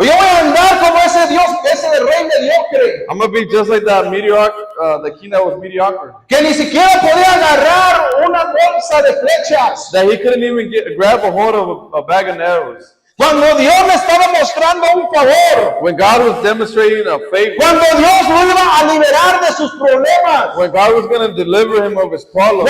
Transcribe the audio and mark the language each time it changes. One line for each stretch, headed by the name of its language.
Spanish: Yo voy a andar como ese Dios, ese rey mediocre,
English: I'm going to be just like that the king that was mediocre.
Spanish: que ni siquiera podía agarrar una bolsa de flechas.
English: That he couldn't even grab a hold of a bag of arrows.
Spanish: Cuando Dios le estaba mostrando un favor,
English: When God was demonstrating a favor,
Spanish: cuando Dios lo iba a liberar de sus problemas,
English: when God was going to deliver him of his problems,